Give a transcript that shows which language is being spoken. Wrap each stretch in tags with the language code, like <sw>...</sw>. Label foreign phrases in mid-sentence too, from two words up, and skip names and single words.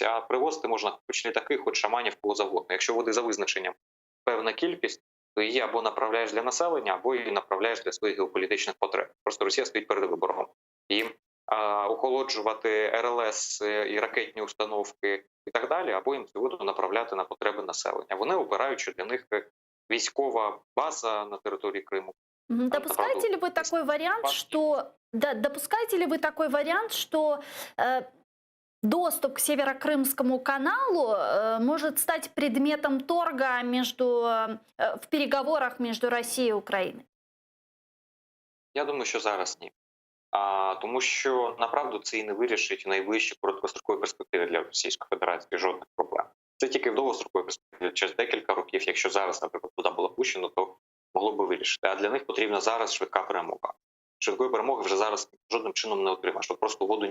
<uk>А привозити можна хоч не таких, хоч шаманів, кого завгодно. Якщо води за визначенням певна кількість, то її або направляєш для населення, або її направляєш для своїх геополітичних потреб. Просто Росія стоїть перед вибором. Їм охолоджувати РЛС і ракетні установки і так далі, або їм цю воду направляти на потреби населення. Вони обирають, що для них військова база на території Криму.</uk> <ru>Допускаете ли вы такой вариант, что доступ к Северокрымскому каналу может стать предметом торга в переговорах между Россией и Украиной?</ru> <uk>Я думаю, що зараз ні. Тому що, направду, це і не вирішить в найближчій короткостроковій перспективі для Російської Федерації жодних проблем. Це тільки в довгостроковій перспективі, через декілька років, якщо зараз, наприклад, туди було пущено, то могло би вирішити. А для них потрібна зараз швидка перемога. Швидкої перемоги вже зараз жодним чином не отримаєш.</uk>